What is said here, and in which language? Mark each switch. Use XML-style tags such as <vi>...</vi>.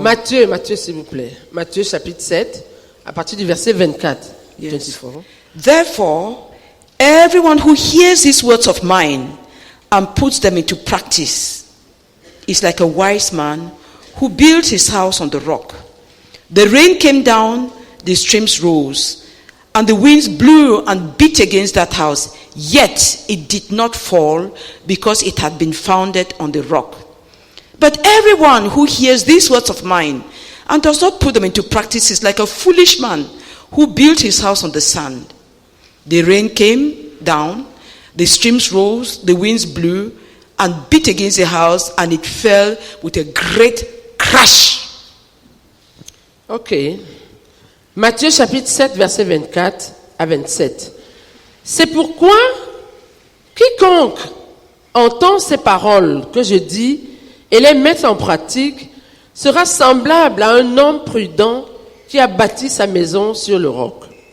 <fr>Matthieu s'il vous plaît. Matthieu chapitre 7, à partir du verset 24.</fr> <en>Yes. 24. Therefore, everyone who hears these words of mine and puts them into practice is like a wise man who built his house on the rock. The rain came down, the streams rose, and the winds blew and beat against that house. Yet it did not fall, because it had been founded on the rock. But everyone who hears these words of mine and does not put them into practice is like a foolish man who built his house on the sand. The rain came down, the streams rose, the winds blew and beat against the house, and it fell with a great crash. Ok.</en> <fr>Matthieu chapitre 7, verset 24 à 27. C'est pourquoi quiconque entend ces paroles que je dis et les met en pratique sera semblable à un homme prudent qui a bâti sa maison sur le roc.</fr>